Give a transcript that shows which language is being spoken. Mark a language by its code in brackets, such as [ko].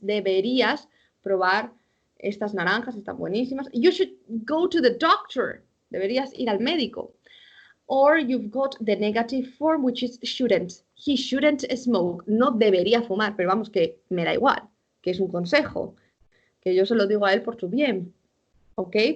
[es] Deberías probar estas naranjas, están buenísimas. [en] You should go to the doctor, [es] deberías ir al médico. [en] Or you've got the negative form, which is shouldn't. He shouldn't smoke. [es] No debería fumar, pero vamos que me da igual, que es un consejo, que yo se lo digo a él por tu bien. ¿Ok?